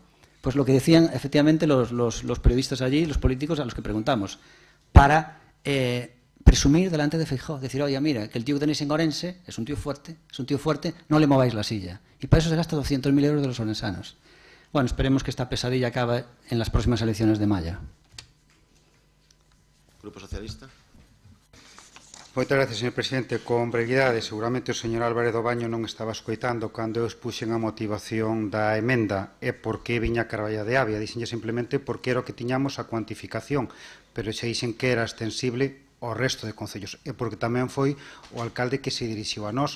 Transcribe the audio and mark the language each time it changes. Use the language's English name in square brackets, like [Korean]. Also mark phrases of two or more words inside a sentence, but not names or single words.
[Spanish] Pues lo que decían efectivamente los periodistas allí, los políticos a los que preguntamos, para presumir delante de Feijóo, decir, oye, mira, que el tío que tenéis en Orense es un tío fuerte, no le mováis la silla. Y para eso se gasta 200.000 euros de los orensanos. Bueno, esperemos que esta pesadilla acabe en las próximas elecciones de mayo. Grupo Socialista. [Galician] Moitas gracias, señor presidente. Con brevidade, seguramente o señor Álvarez do Baño non estaba escoitando cando eu expuxen a motivación da emenda e por que viña Carballa de Avia. Dixenlle simplemente porque era o que tiñamos a cuantificación, pero xa dixen que era extensible ao resto de concellos e porque tamén foi o alcalde que se dirixiu a nós.